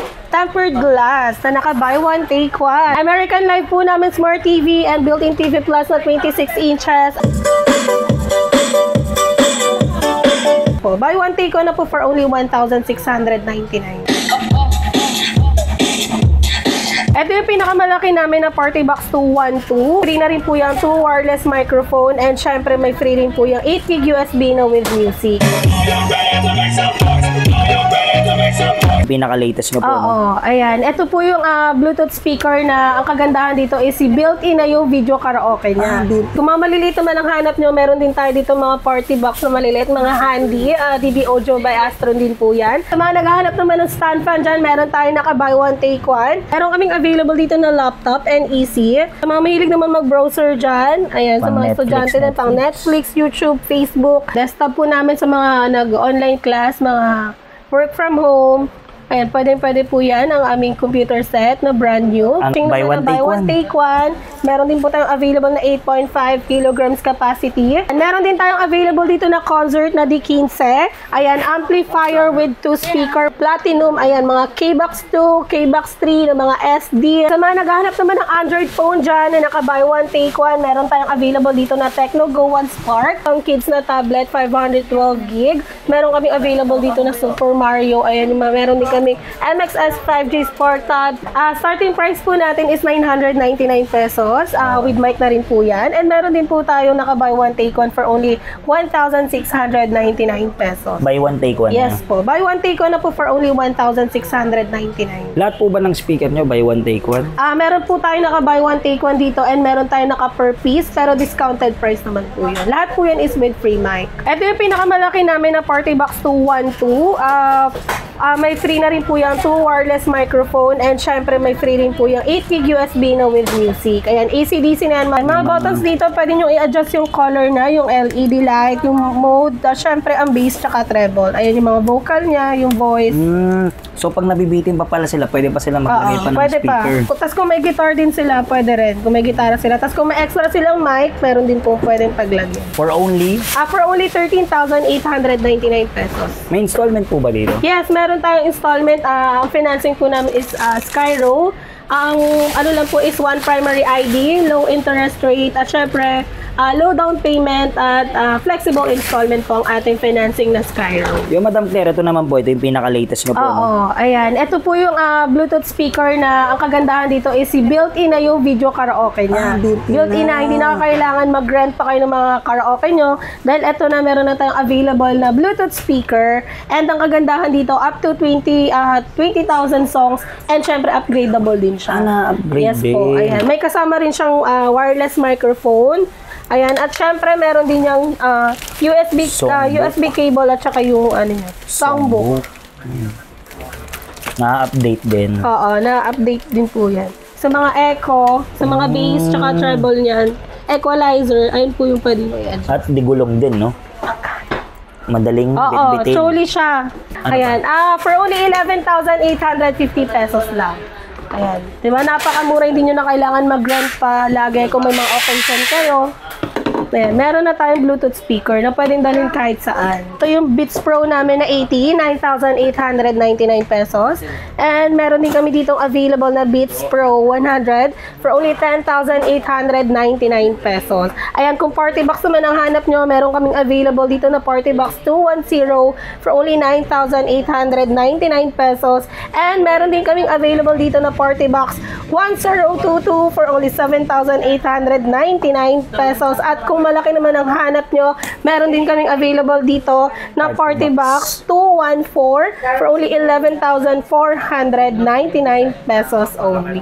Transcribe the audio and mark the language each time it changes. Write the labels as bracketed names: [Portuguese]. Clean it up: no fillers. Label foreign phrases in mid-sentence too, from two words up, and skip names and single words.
[English] tempered glass [Filipino] na naka [English] buy one take one. American Life [Filipino] po namin [English] Smart TV and built-in TV Plus na 26 inches. Buy one take one [Filipino] na po [English] for only 1,699. [Filipino] Ito yung pinakamalaki namin na Party Box 212. Free na rin po yung 2 [English] wireless microphone [Filipino] and syempre may free rin po yung 8GB USB na [English] with music. [Filipino] Pinaka-latest nyo po. Oo, ayan. Ito po yung [English] Bluetooth speaker [Filipino] na ang kagandahan dito is built-in na yung [English] video karaoke [Filipino] niya. Kung mga maliliit naman ang hanap nyo, meron din tayo dito mga [English] party box [Filipino] na maliliit, mga handy. DB Audio by Astron din po yan. Sa mga naghahanap naman ng [English] stand fan [Filipino] dyan, meron tayo naka [English] buy one take one. [Filipino] Meron kaming available dito na [English] laptop and easy. [Filipino] Sa mga mahilig naman mag-browser dyan, ayan, sa mga estudyante na pang Netflix, YouTube, Facebook. Desktop po namin sa mga nag-online class, mga [English] work from home. [Filipino] Ayan, pwede po yan ang aming [English] computer set [Filipino] na brand new. [English] Buy one take one. [Filipino] Meron din po tayong available na 8.5 [English] kilograms capacity. [Filipino] And meron din tayong available dito na concert na D15. Ayan, [English] amplifier with 2 speaker, platinum. [Filipino] Ayan, mga K-Box 2, K-Box 3, na mga SD. Sa mga naghahanap naman ng [English] Android phone [Filipino] dyan na naka [English] buy one take one, [Filipino] meron tayong available dito na Tecno Go 1 Spark. Ang kids na tablet, 512GB. Meron kami available dito na Super Mario. Ayan, meron din kami MXS 5G Sport Tab. [English] Starting price [Filipino] po natin [English] is 999 pesos. With mic [Filipino] na rin po yan. And meron din po tayo naka [English] buy one take one for only 1,699 pesos. Buy one take one? Yes po. Buy one take one [Filipino] na po [English] for only 1,699. [Filipino] Lahat po ba ng speaker nyo [English] buy one take one? [Filipino] Meron po tayo naka [English] buy one take one [Filipino] dito and meron tayo naka [English] per piece [Filipino] pero [English] discounted price [Filipino] naman po yun. Lahat po yan is [English] with free mic. [Filipino] Ito yung pinakamalaki namin na Party Box 212. May free na rin po yung 2 [English] wireless microphone [Filipino] and syempre may free rin po yung 8GB USB na [English] with music. [Filipino] Ayan, AC/DC na yan. Mga buttons dito, pwede nyo i-adjust yung color na, yung LED light, yung mode, syempre ang bass tsaka treble. Ayan yung mga vocal niya, yung voice. So pag nabibitin pa pala sila, pwede pa sila maglagay pa ng pwede speaker? Pa. Tapos kung may guitar din sila, pwede rin. Kung may gitara sila. Tapos kung may extra silang mic, meron din po pwedeng paglagyan. [English] For only? For only 13,899 pesos. [Filipino] May installment po ba dito? Yes, meron tayong installment. Ang financing po namin is Skyro. Ang ano lang po is [English] one primary ID, low interest rate, [Filipino] at syempre [English] low down payment [Filipino] at [English] flexible installment [Filipino] po ang ating financing na Skyro. Yung Madam Claire, ito naman po, ito yung pinaka-latest nyo po. Oo, ayan. Ito po yung [English] Bluetooth speaker [Filipino] na ang kagandahan dito is built-in na yung [English] video karaoke [Filipino] niya. Built-in na, hindi na kailangan mag-rent pa kayo ng mga karaoke nyo dahil ito na meron na tayong available na [English] Bluetooth speaker [Filipino] and ang kagandahan dito [English] up to 20,000 songs [Filipino] and syempre upgradable din siya. Na-upgrade yes po, ayan. May kasama rin siyang wireless microphone. Ayan, at syempre meron din yung USB cable at saka yung ano niya, songbook. Na-update din. Oo, na-update din po yan. Sa mga echo, sa mga bass, tsaka treble niyan, equalizer, ayun po yung pwede mo yan. At di gulong din, no? Madaling bitbitin. Oo, truly siya. Ayan, [English] for only 11,850 pesos lang. Ayan. [Filipino] Diba, napakamura, hindi nyo na kailangan mag-rent pa lagi kung may mga occasion kayo. Ayan, meron na tayong [English] Bluetooth speaker [Filipino] na pwedeng dalhin kahit saan. Ito yung Beats Pro namin na 80, 9,899 pesos. And meron din kami ditong available na Beats Pro 100 [English] for only 10,899 pesos. [Filipino] Ayan, kung [English] party box [Filipino] naman ang hanap nyo, meron kaming available dito na Party Box 210 [English] for only 9,899 pesos. [Filipino] And meron din kaming available dito na Party Box 1022 [English] for only 7,899 pesos. [Filipino] At kung malaki naman ang hanap nyo, meron din kaming available dito na Party Box 214 [English] for only 11,499 pesos only.